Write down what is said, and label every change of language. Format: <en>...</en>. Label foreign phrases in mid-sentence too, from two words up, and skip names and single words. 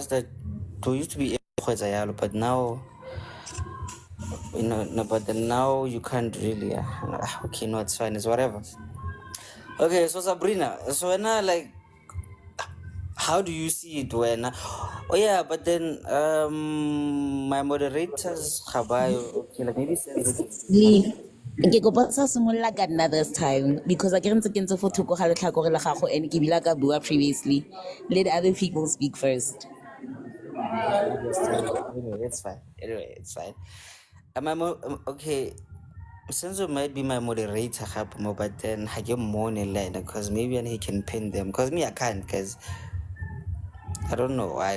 <en>We used to be able to, but now No, but then now you can't really. Okay, no, it's fine. It's whatever. Okay, so Sabrina, so when like, how do you see it when? Oh yeah, but then my moderators, Habayo, okay, like maybe sensitive. Lee,</en> <tn>ke kopa sa simolola ka nna</tn> <en>this time because I</en> <tn>ke ntse ke ntse fo thoko ga letlhakore la gago and ke bila ka bua previously.</tn> <en>Let other people speak first. Anyway, it's fine. Anyway, it's fine. Okay. Since you might be my moderator, but then I get more because maybe he can pin them. Because me, I can't. Because I don't know why.</en>